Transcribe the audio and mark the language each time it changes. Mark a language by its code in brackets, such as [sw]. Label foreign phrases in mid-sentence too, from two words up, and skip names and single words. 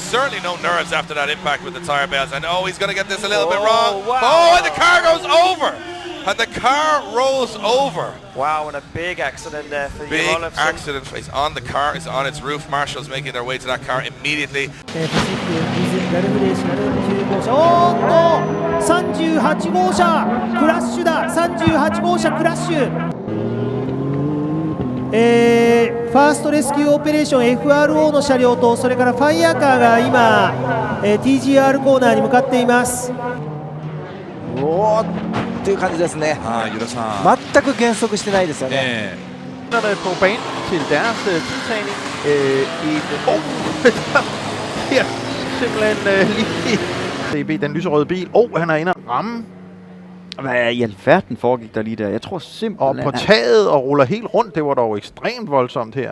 [en] Certainly no nerves after that impact with the tire bells. And he's going to get this a little bit wrong. Wow. Oh, and the car goes over. And the car rolls over. Wow, and a big accident there for Big Jim Olofsson. accident. He's on the car, it's on its roof. Marshals making their way to that car immediately. [ja] 38 号車クラッシュだ。38号車クラッシュ。 [en] First Rescue Operation [ja] FRO の車両とそれからファイヤーカーが今、TGR コーナーに向かっています。おーっていう感じですね。全く減速してないですよね。 [da] På banen til deres tidtagning i her simpelthen lige den lyserøde bil. Han er inde og ramme. Hvad i alverden foregik der lige der? Jeg tror simpelthen... Og på taget og ruller helt rundt. Det var dog ekstremt voldsomt her.